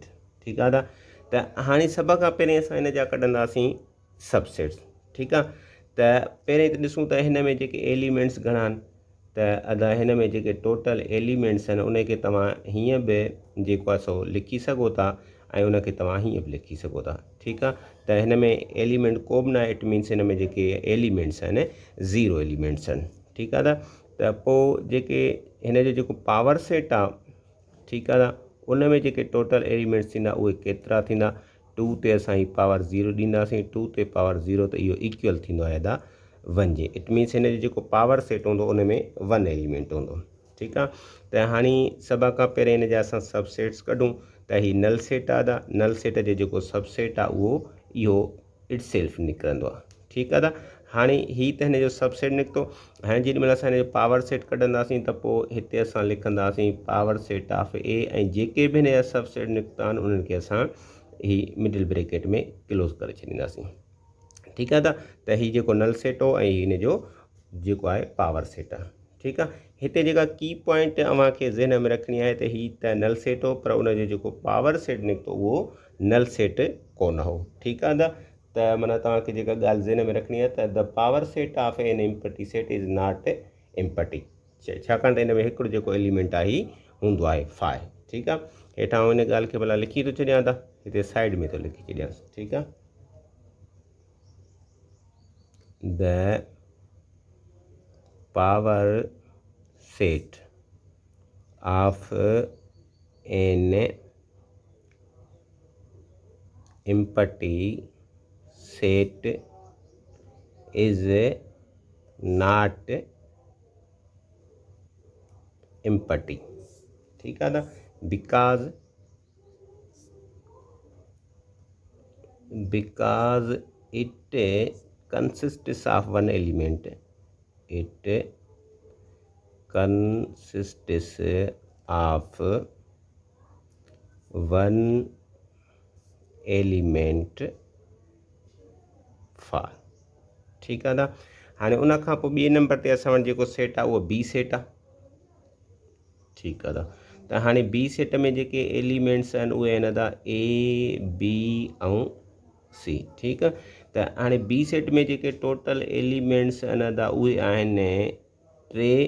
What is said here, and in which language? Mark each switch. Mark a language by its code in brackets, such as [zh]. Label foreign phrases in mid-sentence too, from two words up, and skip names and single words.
[sd] ठीकु आहे त हाणे सभ खां पहिरीं असां हिन जा कढंदासीं सबसेट्स। ठीकु आहे त पहिरीं त ॾिसूं त हिन में जेके एलिमेंट्स घणा आहिनि, त अदा हिन में जेके [en] total elements [sd] आहिनि उनखे तव्हां हीअं बि जेको आहे सो लिखी सघो था ऐं उनखे तव्हां हीअं बि लिखी सघो था। ठीकु आहे त हिन में एलिमेंट को बि न आहे, [en] it means [sd] हिन में जेके एलिमेंट्स आहिनि 0 एलिमेंट्स आहिनि। ठीकु आहे त पोइ जेके हिन जो जेको [en] power set [sd] आहे, ठीकु आहे उन में जेके [en] total elements [sd] थींदा उहे केतिरा थींदा। 2 ते असां ही पावर 0 ॾींदासीं, 2 ते पावर 0 त इहो इक्वल थींदो आहे 1 जे। [en] it means [sd] हिन जो जेको [en] power set [sd] हूंदो उन में 1 एलिमेंट हूंदो। ठीकु आहे त हाणे सभ खां पहिरीं हिन जा असां सबसेट्स कढूं त ही [en] null set [sd] आहे [en] null set [sd] जो जेको सबसेट आहे उहो इहो [en] it self [sd] निकिरंदो आहे। ठीकु आहे हाणे ही त हिन जो सबसेट निकितो। हाणे जेॾी महिल असां हिन जो [en] power set [sd] कढंदासीं त पोइ हिते असां लिखंदासीं [en] power set of A [sd] ऐं जेके बि हिन जा सबसेट निकिता आहिनि उन्हनि खे असां ही [en] middle bracket [sd] में क्लोज़ करे छॾींदासीं। ठीकु आहे त ही जेको [en] null set [sd] हो ऐं हिन जो जेको आहे [en] power set [sd] आहे। ठीकु आहे हिते जेका [en] key point [sd] अव्हांखे ज़हन में रखणी आहे त ही त [en] null set [sd] हो पर उनजो जेको [en] power set [sd] निकितो उहो [en] null set [sd] कोन हो। ठीकु आहे त माना तव्हांखे जेका ॻाल्हि ज़हन में रखणी आहे त [en] the power set of an empty set is not empty, [sd] छाकाणि त हिन में हिकिड़ो जेको एलिमेंट आहे ही हूंदो आहे 5। ठीकु आहे हेठां हिन ॻाल्हि खे भला लिखी थो छॾियां त हिते [en] side [sd] थो लिखी छॾियांसि। ठीकु आहे [en] the power set of an empty set is not empty। [hi] ठीक है ना, [en] because it consists of one element, it consists of one element 5। [hi] ठीक है ना [sd] हाणे उन खां पोइ ॿिए नंबर ते असां वटि जेको सेट आहे उहो बी सेट आहे। ठीकु आहे त हाणे बी सेट में जेके एलिमेंट्स आहिनि उहे आहिनि ए बी ऐं सी। ठीकु आहे त हाणे बी सेट में जेके [en] total elements [sd] आहिनि उहे आहिनि 3।